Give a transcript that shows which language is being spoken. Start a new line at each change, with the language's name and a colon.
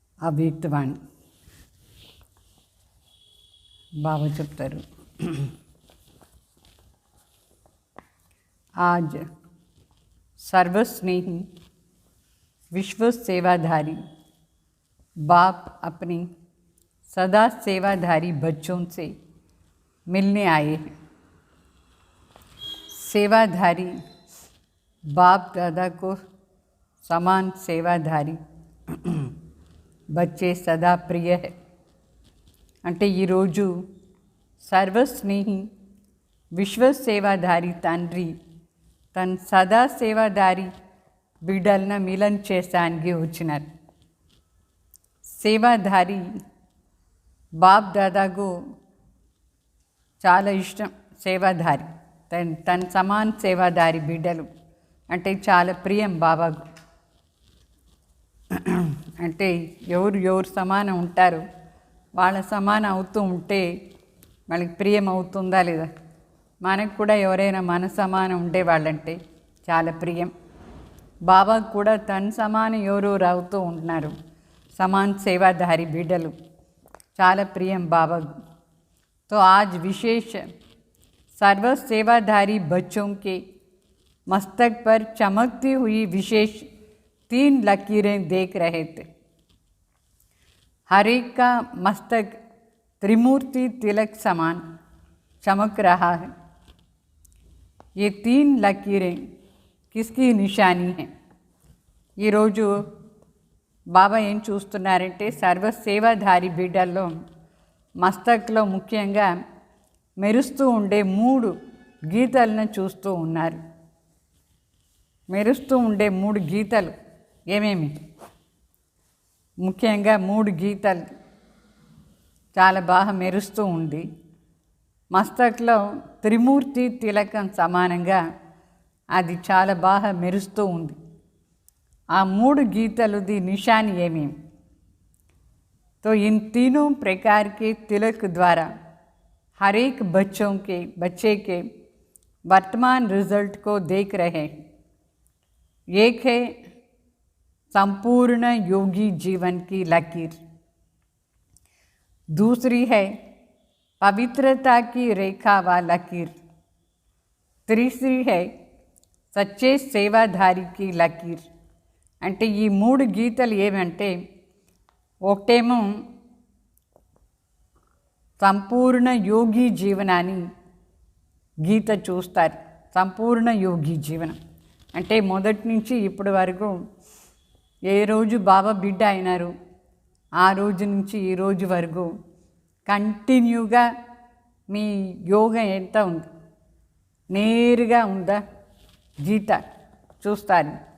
Telugu: అవ్యక్తవాణి బాబా చెప్తారు,
Hindi: आज सर्वस्नेही विश्व सेवाधारी बाप अपने सदा सेवाधारी बच्चों से मिलने आए हैं। सेवाधारी बाप दादा को समान सेवाधारी बच्चे सदा प्रिय है।
Telugu: అంటే ఈరోజు సర్వస్నేహి విశ్వ సేవాధారి తండ్రి తన సదా సేవాధారి బిడ్డలను మిలన్ చేసానికి వచ్చినారు. సేవాధారి బాప్ దాదాకు చాలా ఇష్టం. సేవాధారి తన సమాన్ సేవాధారి బిడ్డలు అంటే చాలా ప్రియం బాబాకు. అంటే ఎవరు సమానం ఉంటారు, వాళ్ళ సమానం అవుతూ ఉంటే వాళ్ళకి ప్రియం అవుతుందా లేదా? మనకు కూడా ఎవరైనా మన సమానం ఉండేవాళ్ళంటే చాలా ప్రియం. బాబాకు కూడా తన సమానం ఎవరెవరు అవుతూ ఉంటున్నారు, సమాన్ సేవాధారి బిడ్డలు చాలా ప్రియం బాబాకు.
Hindi: तो आज विशेष सर्व सेवाधारी बच्चों के मस्तक पर चमकती हुई विशेष 3 लकीरें देख रहे थे। हर एक का मस्तक त्रिमूर्ति तिलक समान चमक रहा है। ये 3 लकीरें किसकी निशानी हैं?
Telugu: ఈ రోజు బాబా ఏం చూస్తున్నారంటే సర్వ సేవాధారి బిడ్డల్లో మస్తక్లో ముఖ్యంగా మెరుస్తూ ఉండే 3 గీతలను చూస్తూ ఉన్నారు. మెరుస్తూ ఉండే 3 గీతలు ఏమేమి? ముఖ్యంగా 3 గీతలు చాలా బాగా మెరుస్తూ ఉంది. మస్తక్లో త్రిమూర్తి తిలకం సమానంగా అది చాలా బాగా మెరుస్తూ ఉంది. ఆ 3 గీతలుది నిశాని ఏమేమి?
Hindi: तो इन तीनों प्रकार के तिलक द्वारा हर एक बच्चे के वर्तमान रिजल्ट को देख रहे हैं। एक है संपूर्ण योगी जीवन की लकीर, दूसरी है पवित्रता की रेखा व लकीर, तीसरी है सच्चे सेवाधारी की लकीर।
Telugu: అంటే ఈ 3 గీతలు ఏమంటే ఒకటేమో సంపూర్ణ యోగి జీవనాన్ని గీత చూస్తారు. సంపూర్ణ యోగి జీవనం అంటే మొదటి నుంచి ఇప్పటి వరకు ఏ రోజు బాబా బిడ్డ అయినారు ఆ రోజు నుంచి ఈ రోజు వరకు కంటిన్యూగా మీ యోగం ఎంత ఉంది, నేరుగా ఉందా గీత చూస్తారు.